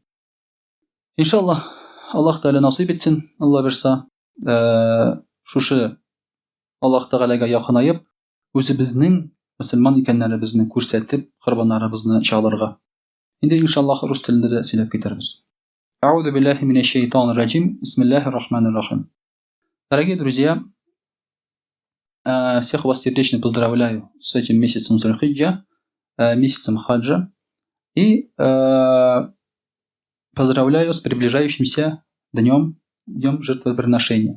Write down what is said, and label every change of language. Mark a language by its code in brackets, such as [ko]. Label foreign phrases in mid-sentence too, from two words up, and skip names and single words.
[tt] Иншаллаһ, Аллаһ Тәгалә насыйп итсен, Алла бирса, шушы Аллаһ Тәгаләгә якынайып, үзебезнең мөселман икәнлегебезне күрсәтеп, корбаннарыбызны чалырга. Инде иншаллаһ рус телендә дә сөйләп китербез. [ar] أعوذ بالله من الشيطان الرجيم. بسم الله الرحمن الرحيم. [ru] Дорогие друзья, всех вас сердечно поздравляю с этим месяцем Зуль-Хиджа, месяцем хаджа, и поздравляю с приближающимся днем жертвоприношения.